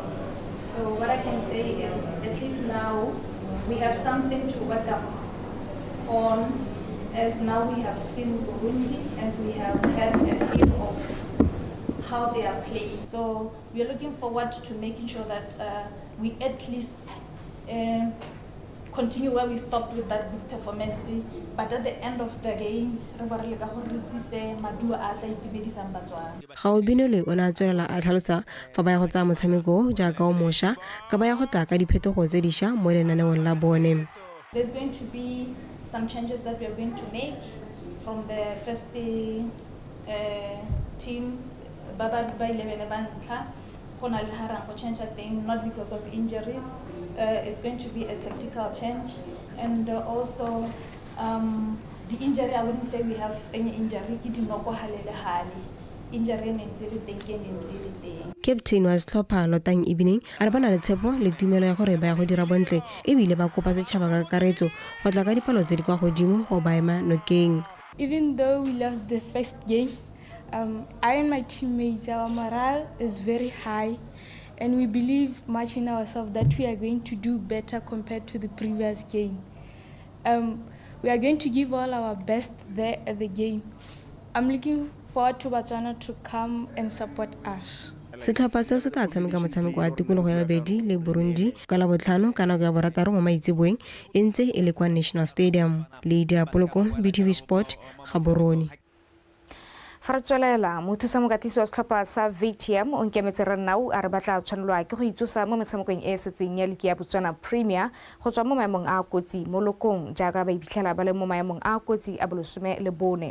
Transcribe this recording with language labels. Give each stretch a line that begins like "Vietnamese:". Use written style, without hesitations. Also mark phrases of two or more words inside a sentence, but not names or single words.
English: So what I can say is at least now we have something to work up on, as now we have seen Burundi and we have had a feel of how they are playing. So we are looking forward to making sure that we at least continue where we stopped with that good performance. But at the end of the game,
Tswana: Gaubinelwe o ne a tswelela a tlhalosa fa ba ya go tsaya motshameko jaaka o mošwa ka ba ya go tla ka diphetogo tse dišwa mo lenaneong la bone.
English: There's going to be some changes that we are going to make from the first team. Baba by 11 change a thing, not because of injuries. It's going to be a tactical change, and also the injury. I wouldn't say we have any injury.
Tswana: Captain wa setlhopha Lotang Evening a re bana le tshepo le tumelo ya gore ba ya go dira bontle ebile ba kopa setšhaba ka karetso go tla ka dipalo tse di kwa godimo go ba ema nokeng.
English: Even though we lost the first game, I and my teammates, our morale is very high, and we believe much in ourselves that we are going to do better compared to the previous game. We are going to give all our best there at the game. I'm looking forward to Botswana to come and support us.
Tswana: Setlhopha seo se tla tshameka motshameko wa tikologo ya bobedi le Burundi ka la botlhano ka nako ya borataro mo maitseboeng e ntse e le kwa National Stadium. Lydia Poloko, BTV Sport, Gaborone. Fartswelela mothusa mokatisi wa setlhopha sa VTM o nkemetse Renau a re batla tshwanelwa ke go itsosa mo metshamekong e setseng ya Ligi ya Botswana Premier go tswa mo maemong a kotsi mo lokong jaaka ba ibitlela ba le mo maemong a kotsi a bolosome le bone.